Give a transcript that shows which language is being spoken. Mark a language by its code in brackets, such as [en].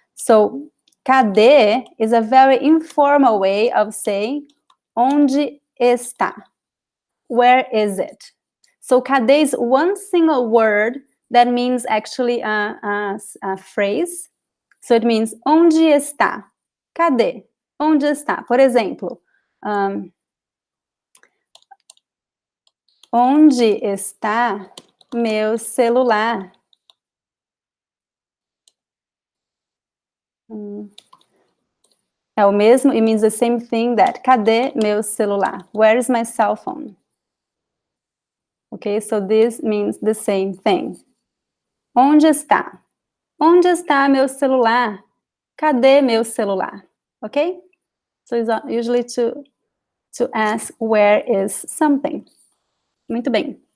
[en] So, cadê is a very informal way of saying [pt] onde está? [en] Where is it? So, cadê is one single word that means actually a phrase. So, it means [pt] onde está? Cadê? Onde está? Por exemplo, onde está meu celular? É o mesmo, [en] it means the same thing that [pt] cadê meu celular? [en] Where is my cell phone? Okay, so this means the same thing. [pt] Onde está? Onde está meu celular? Cadê meu celular? Okay? [en] So it's usually to ask where is something. [pt] Muito bem.